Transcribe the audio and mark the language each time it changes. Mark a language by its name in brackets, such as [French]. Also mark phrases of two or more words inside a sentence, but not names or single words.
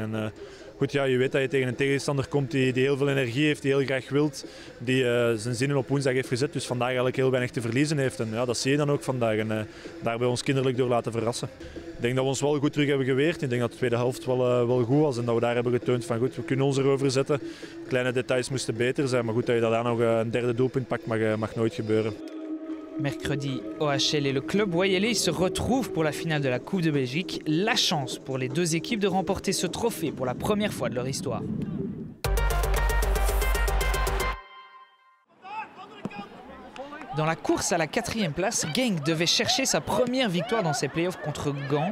[Dutch] En, goed, ja, je weet dat je tegen een tegenstander komt die heel veel energie heeft, die heel graag wilt, die zijn zinnen op woensdag heeft gezet, dus vandaag eigenlijk heel weinig te verliezen heeft. En ja, dat zie je dan ook vandaag en daar bij ons kinderlijk door laten verrassen. Ik denk dat we ons wel goed terug hebben geweerd. Ik denk dat de tweede helft wel goed was en dat we daar hebben getoond van goed, we kunnen ons erover zetten. Kleine details moesten beter zijn, maar goed dat je daar nog een derde doelpunt pakt mag nooit gebeuren. [French] Mercredi, OHL et le club Wayelais se retrouvent pour la finale de la Coupe de Belgique. La chance pour les deux équipes de remporter ce trophée pour la première fois de leur histoire. Dans la course à la 4e place, Genk devait chercher sa première victoire dans ses playoffs contre Gand.